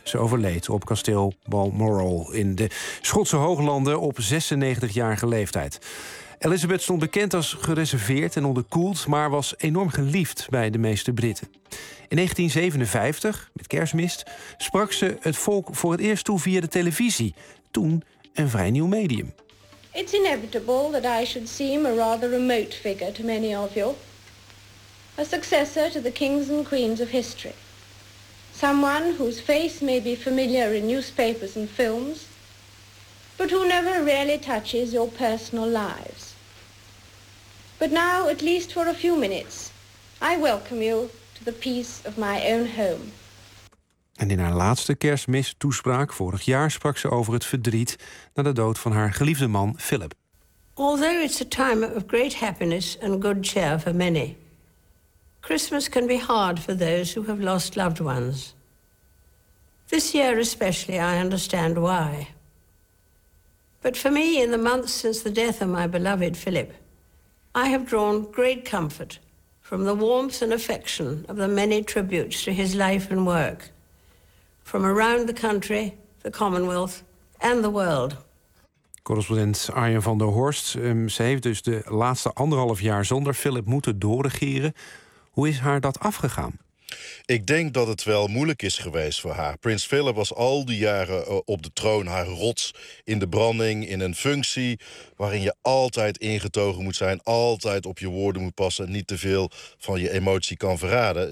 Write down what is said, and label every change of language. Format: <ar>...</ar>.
<nl>Ze overleed op kasteel Balmoral in de Schotse Hooglanden op 96-jarige leeftijd. Elizabeth stond bekend als gereserveerd en onderkoeld, maar was enorm geliefd bij de meeste Britten. In 1957, met kerstmist, sprak ze het volk voor het eerst toe via de televisie. Toen een vrij nieuw medium.</nl> <en>It's inevitable that I should seem a rather remote figure to many of you. A successor to the kings and queens of history. Someone whose face may be familiar in newspapers and films, but who never really touches your personal lives. But now, at least for a few minutes, I welcome you to the peace of my own home.</en> <nl>En in haar laatste kerstmis toespraak vorig jaar sprak ze over het verdriet na de dood van haar geliefde man Philip.</nl> <en>Although it's a time of great happiness and good cheer for many, Christmas can be hard for those who have lost loved ones. This year especially I understand why. But for me, in the months since the death of my beloved Philip, I have drawn great comfort from the warmth and affection of the many tributes to his life and work from around the country, the Commonwealth and the world.</en> <nl>Correspondent Arjen van der Horst. Ze heeft dus de laatste anderhalf jaar zonder Philip moeten doorregeren. Hoe is haar dat afgegaan? Ik denk dat het wel moeilijk is geweest voor haar. Prins Philip was al die jaren op de troon haar rots in de branding, in een functie waarin je altijd ingetogen moet zijn, altijd op je woorden moet passen, niet te veel van je emotie kan verraden.</nl>